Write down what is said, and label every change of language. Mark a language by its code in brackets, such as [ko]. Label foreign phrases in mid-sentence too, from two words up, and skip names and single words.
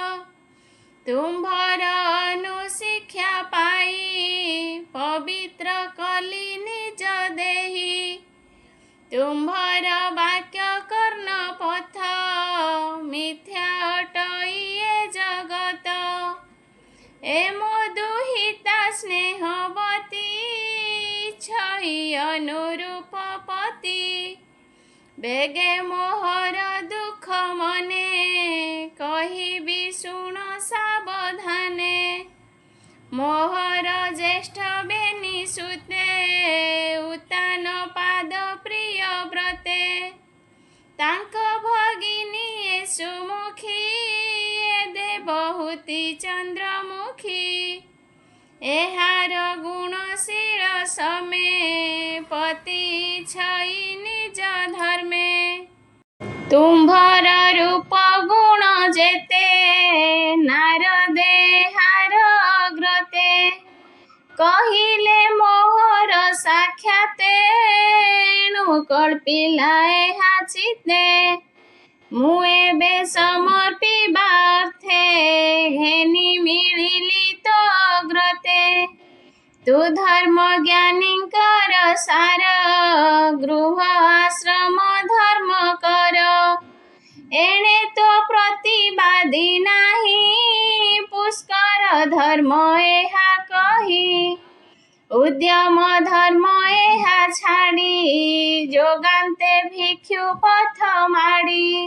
[or] ତୁମ୍ଭର ଅନୁଶିକ୍ଷା ପାଇ ପବିତ୍ର କଲି ନିଜ ଦେହୀ ତୁମ୍ଭର ବାକ୍ୟ କର୍ଣ ପଥ ମିଥ୍ୟା ଅଟଇ ଏ ଜଗତ ଏ ମଧୁହିତା ସ୍ନେହବତୀ ଛଇ ଅନୁରୂପ ପତି ବେଗେ ମୋହର ଦୁଖ ମନେ କହିବି ଶୁଣ ସାବଧାନେ ମୋହର ଜ୍ୟେଷ୍ଠ ବେନି ସୁତେ ଉତାନ ପାଦ ପ୍ରିୟ ବ୍ରତେ ତାଙ୍କ ଭଗିନୀ ସୁମୁଖୀ ଦେବହୂତି ଚନ୍ଦ୍ରମୁଖୀ ଏହାର ଗୁଣଶୀଳ ସମେ ପତି ଛଇ ନିଜ ଧର୍ମେ ତୁମ୍ଭର ରୂପ ଗୁଣ ଯେତେ ନାରଦେ ହାର ଅଗ୍ରତେ କହିଲେ ମୋହର ସାକ୍ଷାତେ ଏଣୁ କଳ୍ପିଲା ଏହା ଚିତେ ମୁ ଏବେ ସମର୍ପିବାର୍ଥେ ଘେନି ମିଳିଲି ତୋ ଅଗ୍ରତେ ତୁ ଧର୍ମ ଜ୍ଞାନୀକର ସାର ଗୃହ ଆଶ୍ରମ ଧର୍ମ କର ଏଣେ ତୋ ପ୍ରତିବାଦୀ ନାହି ପୁଷ୍କର ଧର୍ମ ଏହା କହି ଉଦ୍ୟମ ଧର୍ମ ଏହା ଛାଡ଼ି ଯୋଗାନ୍ତେ ଭିକ୍ଷୁ ପଥ ମାଡ଼ି